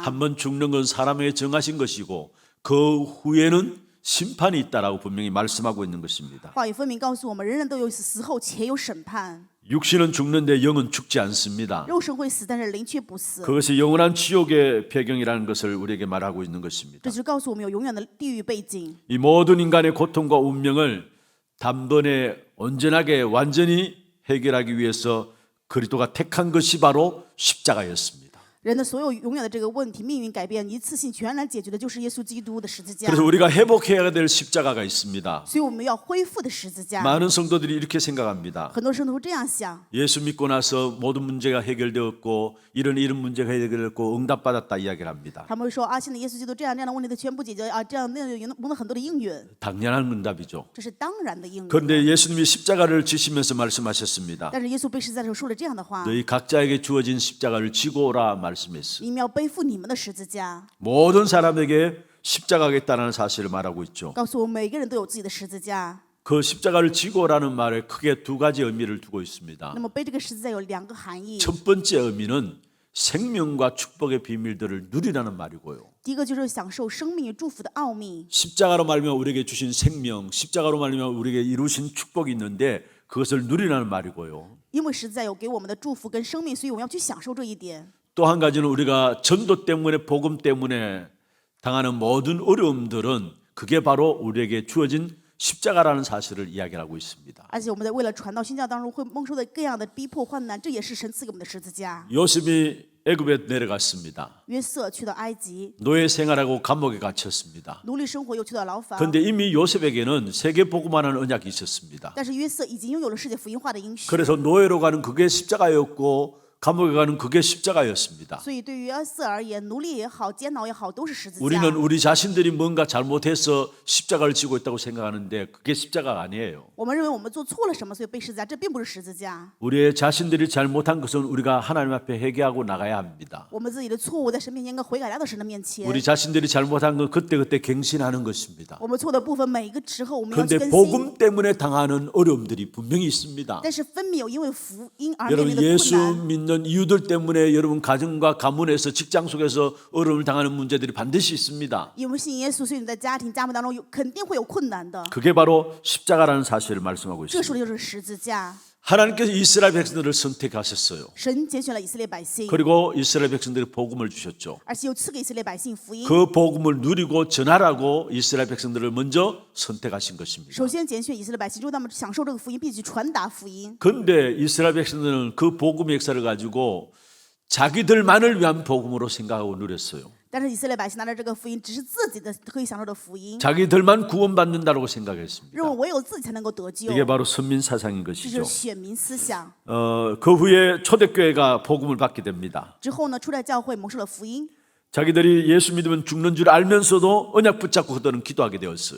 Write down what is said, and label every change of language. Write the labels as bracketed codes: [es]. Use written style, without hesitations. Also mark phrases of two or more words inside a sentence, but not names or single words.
[ko] 한 번 죽는 건 사람에게 정하신 것이고 그 후에는 심판이 있다라고 분명히 말씀하고 있는 것입니다. [zh] 话语分明告诉我们，人人都有死，死后且有审判。 [ko] 육신은 죽는데 영은 죽지 않습니다. [zh] 肉身会死，但是灵却不死。 [ko] 그것이 영원한 지옥의 배경이라는 것을 우리에게 말하고 있는 것입니다. [zh] 这就告诉我们有永远的地狱背景。 [ko] 이 모든 인간의 고통과 운명을 단번에 온전하게 완전히 해결하기 위해서 그리스도가 택한 것이 바로 십자가였습니다. [zh] 人的所有永远的这个问题，命运改变，一次性全然解决的就是耶稣基督的十字架。 [ko] 그래서 우리가 회복해야 될 십자가가 있습니다. [zh] 所以我们要恢复的十字架。 [ko] 많은 성도들이 이렇게 생각합니다. [zh] 很多圣徒会这样想： [ko] 예수 믿고 나서 모든 문제가 해결되었고 이런 문제가 해결되었고 응답받았다 이야기를 합니다. [zh] 他们会说啊，现在耶稣基督这样的问题都全部解决啊，这样那样蒙了很多的应允， [ko] 당연한 응답이죠. [zh] 这是当然的应允。 [ko] 그런데 예수님이 십자가를 지시면서 말씀하셨습니다. [zh] 但是耶稣被十字架的时候说了这样的话： [ko] 너희 각자에게 주어진 십자가를 지고 오라 말씀했어요. [zh] 你们要背负你们的十字架。 [ko] 모든 사람에게 십자가가 있다는 사실을 말하고 있죠. [zh] 告诉我们每个人都有自己的十字架。 [ko] 그 십자가를 지고라는 말에 크게 두 가지 의미를 두고 있습니다. [zh] 那么背这个十字架有2个含义， [ko] 첫 번째 의미는 생명과 축복의 비밀들을 누리라는 말이고요. [zh] 第一个就是享受生命与祝福的奥秘。 [ko] 십자가로 말미암아 우리에게 주신 생명, 십자가로 말미암아 우리에게 이루신 축복이 있는데 그것을 누리라는 말이고요. [zh] 因为十字架有给我们的祝福跟生命，所以我们要去享受这一点。 [ko] 또 한 가지는 우리가 전도 때문에 복음 때문에 당하는 모든 어려움들은 그게 바로 우리에게 주어진 십자가라는 사실을 이야기하고 있습니다. [zh] 而且我们在为了传道宣教当中会蒙受的各样的逼迫患难，这也是神赐给我们的十字架。 [ko] 요셉이 애굽에 내려갔습니다. [zh] 约瑟去到埃及， [ko] 노예 생활하고 감옥에 갇혔습니다. [zh] 奴隶生活又去到牢房。 [ko] 그런데 이미 요셉에게는 세계 복음하는 언약이 있었습니다. [zh] 但是约瑟已经拥有了世界福音化的应许， [ko] 그래서 노예로 가는 그게 십자가였고 감옥에 가는 그게 십자가였습니다. [zh] 所以对于约瑟而言，奴隶也好，监牢也好，都是十字架。 [ko] 우리는 우리 자신들이 뭔가 잘못해서 십자가를 지고 있다고 생각하는데 그게 십자가가 아니에요. [zh] 我们认为我们做错了什么，所以背十字架，这并不是十字架。 [ko] 우리의 자신들이 잘못한 것은 우리가 하나님 앞에 회개하고 나가야 합니다. [zh] 我们自己的错误在神面前应该悔改来到神的面前。 [ko] 우리 자신들이 잘못한 건 그때그때 갱신하는 것입니다. [zh] 我们错的部分每一个时候我们要去 [ko] 그런데 [zh] 更新。 [ko] 복음 때문에 당하는 어려움들이 분명히 있습니다. [zh] 但是分明有因为福音而面 [ko] 여러분 [zh] 临的 [ko] 예수 [zh] 困难。 [ko] 믿는 이유들 때문에 여러분 가정과 가문에서 직장 속에서 어려움을 당하는 문제들이 반드시 있습니다. [zh] 因为信耶稣，所以你在家庭、家门当中肯定会有困难的。 [ko] 그게 바로 십자가라는 사실을 말씀하고 [zh] 这说 [ko] 있습니다. [zh] 的就是十字架。 [ko] 하나님께서 이스라엘 백성들을 선택하셨어요. [zh] 神拣选了以色列百姓， [ko] 그리고 이스라엘 백성들에게 복음을 주셨죠. [zh] 而且又赐给以色列百姓福音。 [ko] 그 복음을 누리고 전하라고 이스라엘 백성들을 먼저 선택하신 것입니다. [zh] 首先拣选以色列百姓，之后他们享受这个福音，并且传达福音。 [ko] 그런데 이스라엘 백성들은 그 복음의 역사를 가지고 자기들만을 위한 복음으로 생각하고 누렸어요. [zh] 但是以色列百姓拿着这个福音，只是自己的可以享受的福音， [ko] 자기들만 구원받는다고 생각했습니다. [zh] 认为唯有自己才能够得救。 [ko] 이게 바로 선민 사상인 [zh] 这就 [ko] 것이죠. [zh] 是选民思想。 [ko] 그 후에 초대교회가 복음을 받게 됩니다. [zh] 之后呢，初代教会蒙受了福音， [ko] 자기들이 예수 믿으면 죽는 줄 알면서도 언약 붙잡고 그들은 기도하게 되었어요.